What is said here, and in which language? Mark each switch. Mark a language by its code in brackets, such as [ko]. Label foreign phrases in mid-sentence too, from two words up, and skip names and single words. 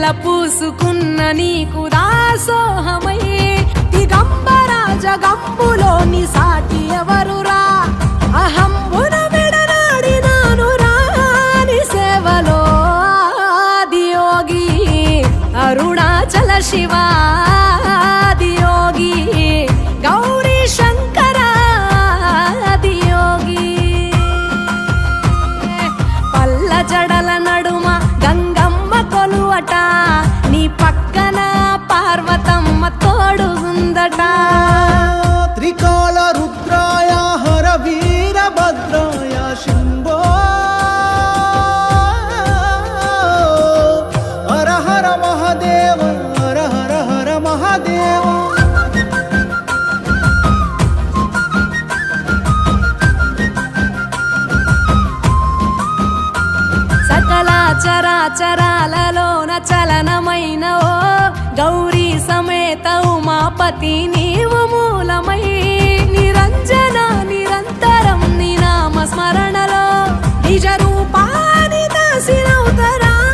[te] పూసుకున్న నీకు దాసోహమై దిగంబర జగంబులోని సాటి ఎవరురా అహంబున విడనాడినాను రాని సేవలో ఆదియోగి అరుణాచల శివ ఆదియోగి గౌరీ శంకర ఆదియోగి పల్ల జడల నడుమ గంగమ్మ కొలువట నీ పక్కన పార్వతమ్మ తోడు ఉందట [sa] ತ್ರಿಕಾಲ ರುದ್ರಾಯ ಹರ ವೀರಭದ್ರಾಯ ಶಂಭೋ ಹರ ಹರ ಮಹಾದೇವ ಹರ ಹರ ಹರ ಮಹಾದೇವ. [te] సకల చరాచరాలలోన చలనమైన ఓ గౌరీ సమేత ఉమాపతి నీవు మూలమై నిరంజన నిరంతరం నీ నామ స్మరణలో నిజ రూపాని దాసినవుతరా